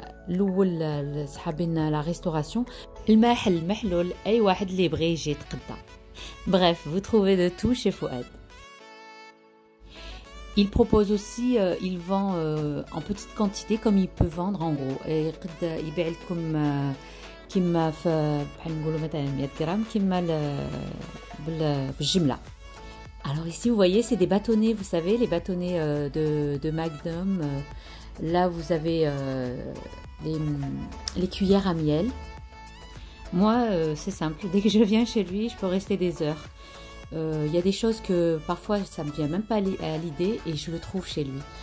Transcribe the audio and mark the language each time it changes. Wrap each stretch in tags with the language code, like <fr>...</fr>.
<fr>La restauration. Bref, vous trouvez de tout chez Fouad. Il propose aussi, il vend en petite quantité comme il peut vendre en gros.</fr> <ar>يبيع لكم كيما بحال نقولوا مثلا 100 غرام كيما بالجملة.</ar> <fr>Alors ici vous voyez c'est des bâtonnets, vous savez les bâtonnets de Magnum. Là vous avez les cuillères à miel. Moi c'est simple, dès que je viens chez lui je peux rester des heures. Il y a des choses que parfois ça me vient même pas à l'idée et je le trouve chez lui.</fr>